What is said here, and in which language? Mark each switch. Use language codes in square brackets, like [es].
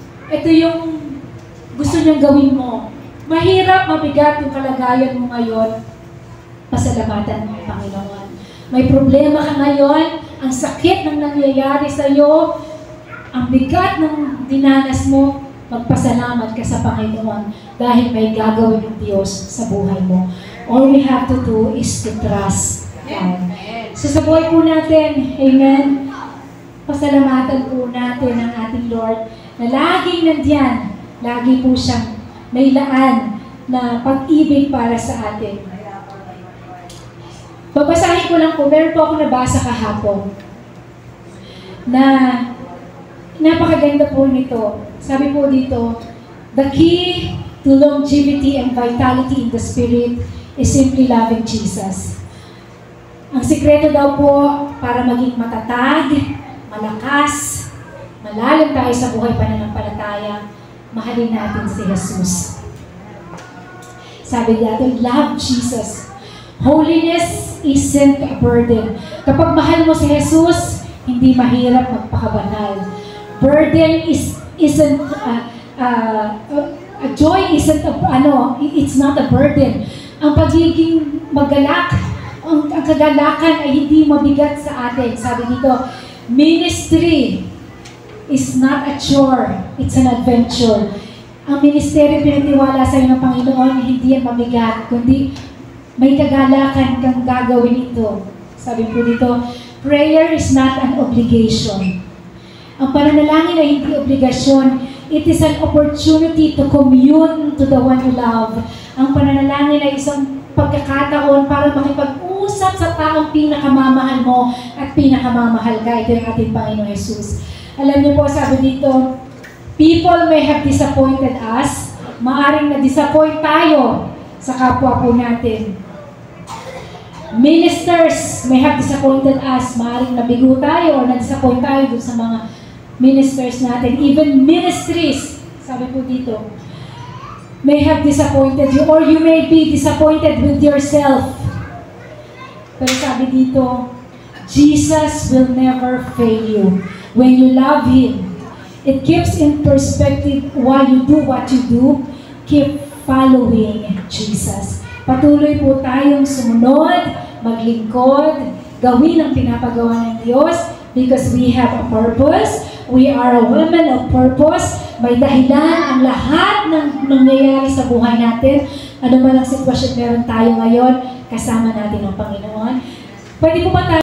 [tl] Ito yung gusto niyang gawin mo. Mahirap, mabigat yung kalagayan mo ngayon. Pasalamatan mo ang Panginoon. May problema ka ngayon, ang sakit ng nangyayari sa iyo, ang bigat ng dinanas mo, magpasalamat ka sa Panginoon dahil may gagawin ng Diyos sa buhay mo. [en] All we have to do is to trust God. [tl] So sa buhay po natin, amen, pasalamatan po natin ang ating Lord na laging nandyan, lagi po siyang may laan na pag-ibig para sa atin. Babasahin ko lang po, meron po ako nabasa kahapon na napakaganda po nito. Sabi po dito, [en] the key to longevity and vitality in the Spirit is simply loving Jesus. [tl] Ang sikreto daw po para maging matatag, malakas, malalim tayo sa buhay pananampalataya, mahalin natin si Jesus. Sabi dito, [en] love Jesus. Holiness isn't a burden. [tl] Kapag mahal mo si Jesus, hindi mahirap magpakabanal. [en] Burden isn't a joy isn't it's not a burden. [tl] Ang pagiging magalak, ang kagalakan ay hindi mabigat sa atin. Sabi dito, [en] ministry is not a chore, it's an adventure. [tl] Ang ministeryo pinatiwala sa iyo ng Panginoon, hindi yan mabigat, kundi may kagalakan kang gagawin ito. Sabi po dito, [en] prayer is not an obligation. [tl] Ang pananalangin ay hindi obligasyon. [en] It is an opportunity to commune to the one you love. [tl] Ang pananalangin ay isang pagkakataon para makipag-usap sa taong pinakamamahal mo at pinakamamahal ka. Ito yung ating Panginoon Jesus. Alam niyo po, sabi dito, [en] people may have disappointed us. [tl] Maaring na-disappoint tayo sa kapwa po natin. [en] Ministers may have disappointed us. [tl] Maaring nabigo tayo o na-disappoint tayo dun sa mga ministers natin. [en] Even ministries, [tl] sabi po dito, [en] may have disappointed you or you may be disappointed with yourself. [tl] Pero sabi dito, [en] Jesus will never fail you. When you love Him, it keeps in perspective why you do what you do. Keep following Jesus. [tl] Patuloy po tayong sumunod, maglingkod, gawin ang pinapagawa ng Diyos [en] because we have a purpose. We are a woman of purpose. [tl] May dahilan ang lahat ng nangyayari sa buhay natin. Ano man ang sitwasyon meron tayo ngayon, kasama natin ang Panginoon. Pwede po ba tayo